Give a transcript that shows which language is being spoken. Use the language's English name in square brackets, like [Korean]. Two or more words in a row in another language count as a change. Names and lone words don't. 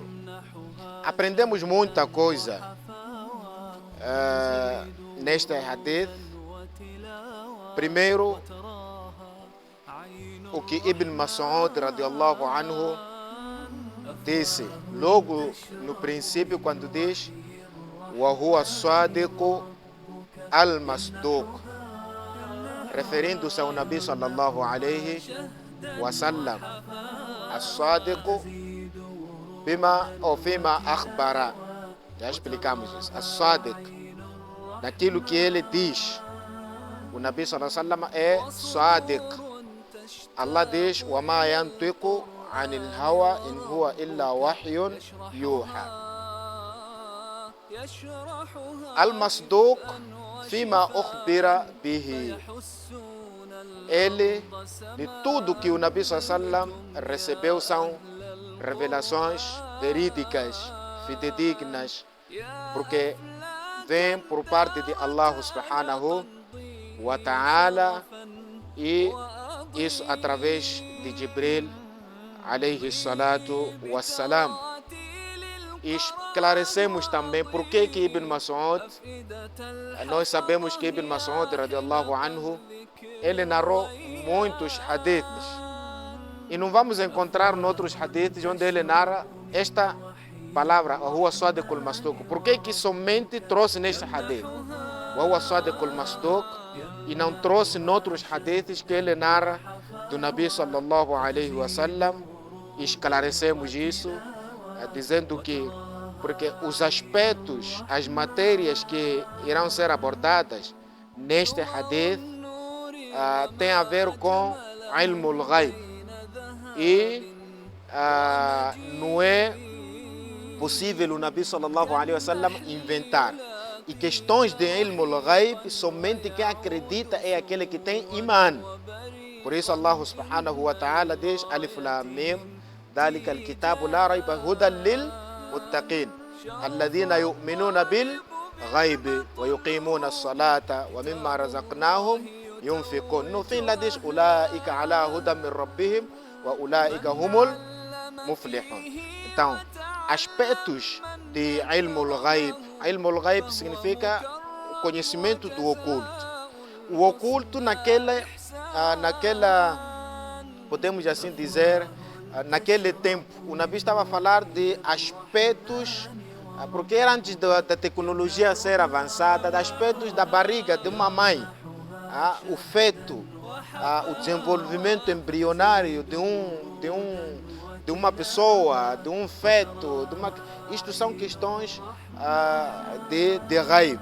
[Portuguese] Aprendemos muita coisa neste hadith. Primeiro, o que Ibn Mas'ud [Arabic] رضي الله عنه [Portuguese] disse logo no princípio, quando diz [Arabic] وهو الصادق المصدوق, [Portuguese] referindo-se ao [Arabic] النبي صلى الله عليه وسلم، الصادق بما ou فيما أخبر. [Portuguese] Já explicamos isso. As-sadiq, daquilo que ele diz. O Nabi [Arabic] صلى الله عليه وسلم [Portuguese] é sadiq. [Arabic] Allah diz وما ينطق عن الهوى إن هو إلا وحي يوحى. المصدوق فيما أخبر به. [Portuguese] Ele, de tudo que o Nabi [Arabic] صلى الله عليه وسلم [Portuguese] recebeu, são revelações verídicas, fidedignas, porque vem por parte de Allah [Arabic] سبحانه وتعالى, [Portuguese] e isso através de Jibril [Arabic] عليه الصلاة والسلام. [Portuguese] E esclarecemos também por que Ibn Mas'ud, nós sabemos que Ibn Mas'ud [Arabic] رضي الله عنه, [Portuguese] ele narrou muitos hadiths, e não vamos encontrar noutros hadiths onde ele narra esta palavra, [Arabic] هو الصادق المصدوق. [Portuguese] Por que somente trouxe neste hadith [Arabic] هو الصادق المصدوق [Portuguese] e não trouxe noutros hadiths que ele narra do Nabi [Arabic] صلى الله عليه وسلم? [Portuguese] Esclarecemos isso dizendo que porque os aspectos, as matérias que irão ser abordadas neste hadith tem a ver com [Arabic] علم الغيب, [Portuguese] e não é possível o Nabi [Arabic] صلى الله عليه وسلم [Portuguese] inventar. E questões de [Arabic] علم الغيب, [Portuguese] somente quem acredita é aquele que tem iman. Por isso [Arabic] الله سبحانه وتعالى diz الم ذلك الكتاب لا ريب هدى للمتقين الذين يؤمنون بالغيب ويقيمون الصلاة ومما رزقناهم ينفقون. [Portuguese] No fim lá diz [Arabic] أولئك على هدى من ربهم وأولئك هم المفلحون. [Portuguese] Então, aspectos de [Arabic] علم الغيب. علم الغيب [Portuguese] significa conhecimento do oculto. O oculto naquela, podemos assim dizer, naquele tempo, o Nabi estava a falar de aspectos, porque era antes da tecnologia ser avançada, de aspectos da barriga de uma mãe, o feto, o desenvolvimento embrionário de uma pessoa, de um feto, isto são questões de ghaib.